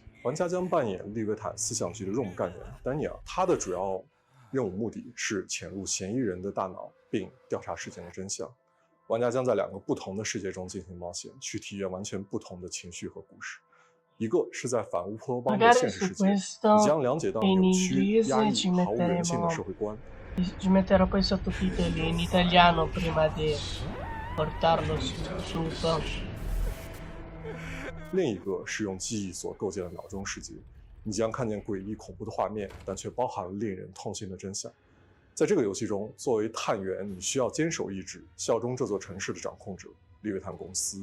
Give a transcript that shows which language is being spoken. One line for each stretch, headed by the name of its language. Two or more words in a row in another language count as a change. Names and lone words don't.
Chinese: 玩家将扮演利维坦思想局的任务干员丹尼尔，他的主要任务目的是潜入嫌疑人的大脑，并调查事件的真相。玩家将在2个不同的世界中进行冒险，去体验完全不同的情绪和故事。一个是在反乌托邦的现实世界，你将了解到扭曲、压抑、毫无人性的社会观。
Italian: Ci metterò poi i sottotitoli in italiano prima di portarlo su YouTube.
Chinese: 另一个是用记忆所构建的脑中世界，你将看见诡异恐怖的画面，但却包含了令人痛心的真相。在这个游戏中，作为探员，你需要坚守意志，效忠这座城市的掌控者利维坦公司。